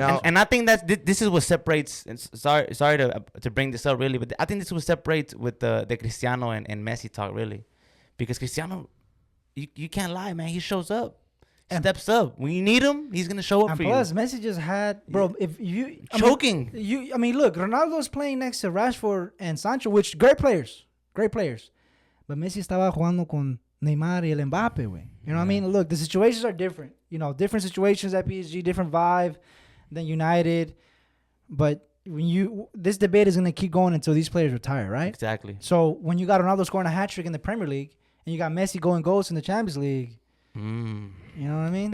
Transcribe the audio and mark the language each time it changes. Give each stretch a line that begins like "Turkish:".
English: And I think this is what separates. And sorry to bring this up really, but I think this is what separates with the Cristiano and Messi talk really, because Cristiano, you can't lie, man. He shows up. Steps up when you need him. He's gonna show up for you. And plus, Messi just had, bro. If you choking, I mean, look, Ronaldo's playing next to Rashford and Sancho, which great players.
Spanish: But Messi estaba jugando con Neymar y el Mbappe, güey.
English: You know what I mean? Look, the situations are different. You know, different situations at PSG, different vibe than United. But this debate is gonna keep going until these players retire, right? Exactly. So when you got Ronaldo scoring a hat trick in the Premier League and you got Messi going goals in the Champions League. You know what I mean?